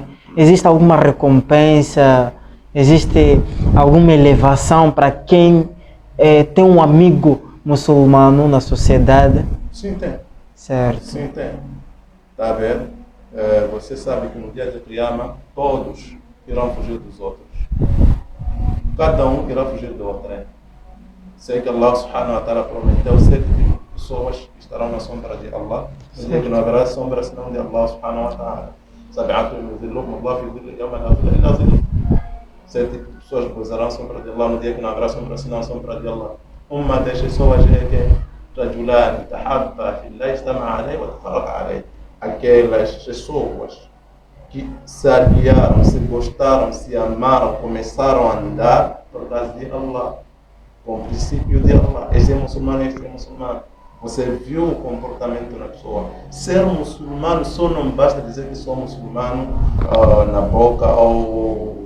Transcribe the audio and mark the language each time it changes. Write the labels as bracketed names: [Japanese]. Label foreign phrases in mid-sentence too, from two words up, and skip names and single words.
[Portuguese] Existe alguma recompensa, existe alguma elevação para quem tem um amigo muçulmano na sociedade? Sim, tem. Certo. Sim, tem. Está a ver? Você sabe que no dia de Qiyamah todos irão fugir dos outros. Cada um irá fugir do outro. Sei que [Arabic] الله سبحانه وتعالى [Portuguese] prometeu 7 pessoas que estarão na sombra de Allah. Sei que não haverá sombra senão de [Arabic] الله سبحانه وتعالى. [Portuguese] Sete tipos de pessoas gozarão sombra de Allah no dia que não haverá sombra senão a sombra de Allah. Uma das pessoas é que [Arabic] رجلان تحابا في الله اجتمع عليه وتفرق عليه. [Portuguese] Aquelas pessoas que se aliaram, se gostaram, se amaram, começaram a andar por causa de Allah, com o princípio de Allah. Este é muçulmano, este é muçulmano. Você viu o comportamento da pessoa. Ser muçulmano só não basta dizer que sou muçulmano na boca ou